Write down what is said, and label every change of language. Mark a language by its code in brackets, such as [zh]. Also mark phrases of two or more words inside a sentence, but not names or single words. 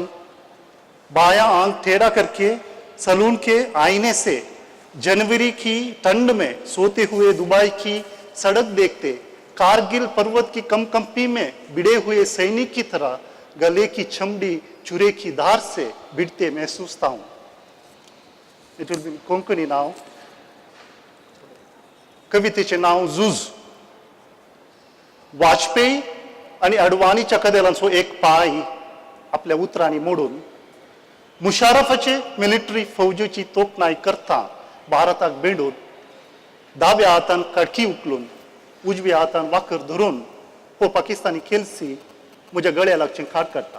[hi] बायां आंख टेढ़ा करके सलून के आईने से जनवरी की ठंड में सोते हुए दुबई की सड़क देखते, कारगिल पर्वत की कंपी में भिड़े हुए सैनिक की तरह गले की चमड़ी चूरे की धार से भिड़ते महसूस हूं। [en] It will be [kok] कोंकणी नाव। कवितेचे नाव झुज। वाजपेयी आणि अडवाणीच्या कदेलांचो एक पाय आपल्या उतरांनी मोडून मुशारफाचे मिलिटरी फौजेची तोखणाय करता भारताक बेंडून दाव्या हातान कडकी उखलून उजव्या हातान वाकर धरून हो पाकिस्तानी खेलसी म्हज्या गळ्या लागचे खाट काडटा.